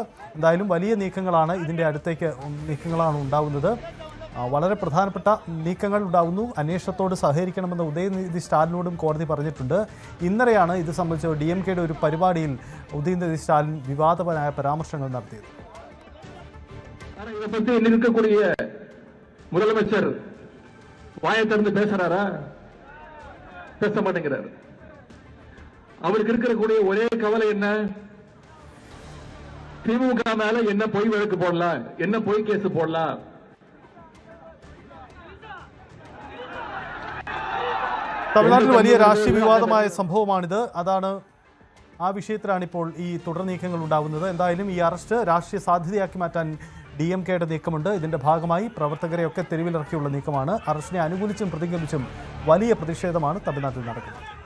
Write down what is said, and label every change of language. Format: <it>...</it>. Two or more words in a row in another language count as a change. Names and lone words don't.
<ml>എന്തായാലും വലിയ നീക്കങ്ങളാണ് ഇതിൻ്റെ അടുത്തേക്ക് ഉണ്ടാവുന്നത്. വളരെ പ്രധാനപ്പെട്ട നീക്കങ്ങൾ ഉണ്ടാകുന്നു. അന്വേഷണത്തോട് സഹകരിക്കണമെന്ന് ഉദയനിധി സ്റ്റാലിനോടും കോടതി പറഞ്ഞിട്ടുണ്ട്. ഇന്നലെയാണ് ഇത് സംബന്ധിച്ച് DMKയുടെ ഒരു പരിപാടിയിൽ ഉദയനിധി സ്റ്റാലിൻ വിവാദപരമായ പരാമർശങ്ങൾ നടത്തിയത്.</ml> <ta>இதை பத்தி இருக்கக்கூடிய முதலமைச்சர் வாயை திறந்து பேசுறாரா? பேச மாட்டேங்கிறாரு. அவருக்கு இருக்கக்கூடிய ஒரே கவலை என்ன? திமுக மேல என்ன பொய் வழக்கு போடலாம், என்ன பொய் கேஸ் போடலாம்.</ta> <ml>തമിഴ്നാട്ടിൽ വലിയ രാഷ്ട്രീയ വിവാദമായ സംഭവമാണിത്. അതാണ് ആ വിഷയത്തിലാണ് ഇപ്പോൾ ഈ തുടർ നീക്കങ്ങൾ ഉണ്ടാകുന്നത്. എന്തായാലും ഈ അറസ്റ്റ് രാഷ്ട്രീയ സാധ്യതയാക്കി മാറ്റാൻ DMKയുടെ നീക്കമുണ്ട്. ഇതിന്റെ ഭാഗമായി പ്രവർത്തകരെയൊക്കെ തെരുവിലിറക്കിയുള്ള നീക്കമാണ്. അറസ്റ്റിനെ അനുകൂലിച്ചും പ്രതികരിച്ചും വലിയ പ്രതിഷേധമാണ് തമിഴ്നാട്ടിൽ നടക്കുന്നത്.</ml>